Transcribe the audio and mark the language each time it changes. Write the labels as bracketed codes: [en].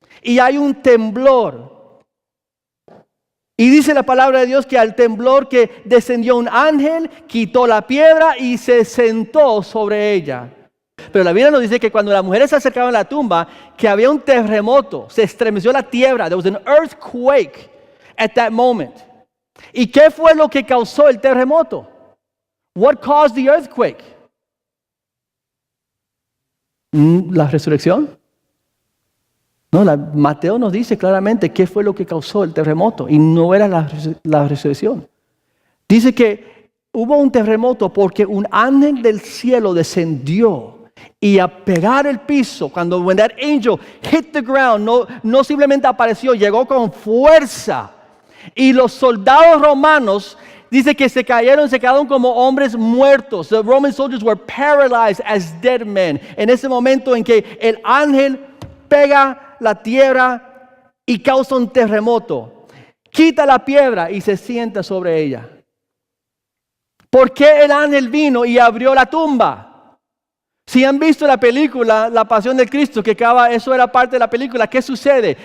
[es] Y hay un temblor. Y dice la palabra de Dios que al temblor que descendió un ángel, quitó la piedra y se sentó sobre ella. Pero la Biblia nos dice que cuando las mujeres se acercaban a la tumba, que había un terremoto, se estremeció la tierra. [en] There was an earthquake at that moment. [es] ¿Y qué fue lo que causó el terremoto? [en] What caused the earthquake? [es] ¿La resurrección? No, Mateo nos dice claramente qué fue lo que causó el terremoto y no era la resurrección. Dice que hubo un terremoto porque un ángel del cielo descendió y a pegar el piso, cuando [en] when that angel hit the ground, [es] no simplemente apareció, llegó con fuerza. Y los soldados romanos, dice que se quedaron como hombres muertos. [en] The Roman soldiers were paralyzed as dead men. [es] En ese momento en que el ángel pega la tierra y causa un terremoto, quita la piedra y se sienta sobre ella. ¿Por qué el ángel vino y abrió la tumba? Si han visto la película La Pasión de Cristo, eso era parte de la película, ¿qué sucede?